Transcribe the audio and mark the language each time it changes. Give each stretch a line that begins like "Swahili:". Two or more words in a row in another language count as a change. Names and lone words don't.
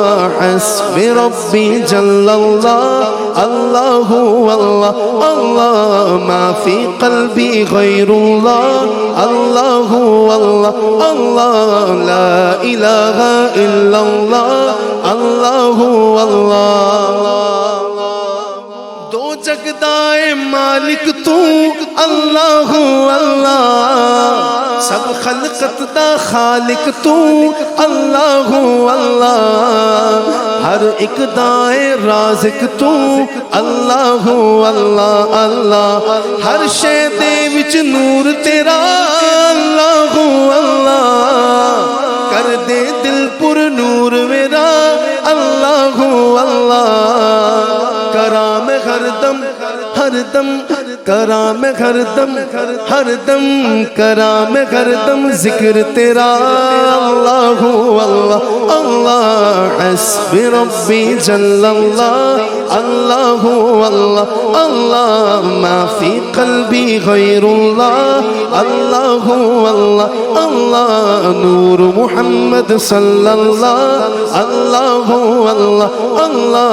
Arabic: حسبي ربي جل الله، الله الله، الله. ما في قلبي غير الله، الله الله، الله. لا إله إلا الله، الله الله.
Punjabi: دو جگدائے مالک تو,
Arabic: الله الله.
Punjabi: سب خلقت دا خالق تو,
Arabic: الله الله.
Punjabi: ہر اک دائے رازق تو,
Arabic: الله الله، الله.
Punjabi: ہر شے دے وچ نور تیرا,
Arabic: الله الله.
Punjabi: کر دے دل پر نور میرا,
Arabic: الله الله.
Punjabi: کراں ہر دم ہر دم، کراں ہر دم ہر دم، کراں ہر دم ذکر تیرا,
Arabic: الله الله، الله. حسبي ربي جل الله، الله الله، الله. ما في قلبي غير الله، الله الله، الله. نور محمد صلى الله، الله الله، الله.